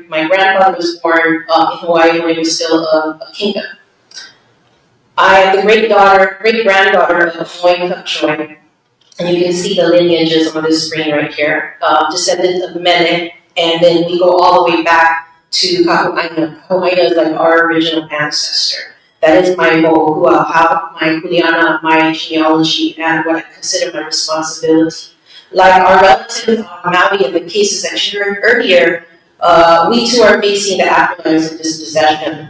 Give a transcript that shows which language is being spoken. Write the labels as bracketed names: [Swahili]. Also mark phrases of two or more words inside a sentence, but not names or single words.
[English] My grandfather was born in Hawaii when it was still a kingdom. I am the great-granddaughter of Lani Cupchoy, and you can see the lineages on this screen right here, descendant of Mene, and then we go all the way back to ʻāina. ʻāina is like our original ancestor. That is my how my kuleana, my genealogy, and what I consider my responsibility. Like our relatives on Maui in the cases that you heard earlier, we too are facing the afterlives of dispossession.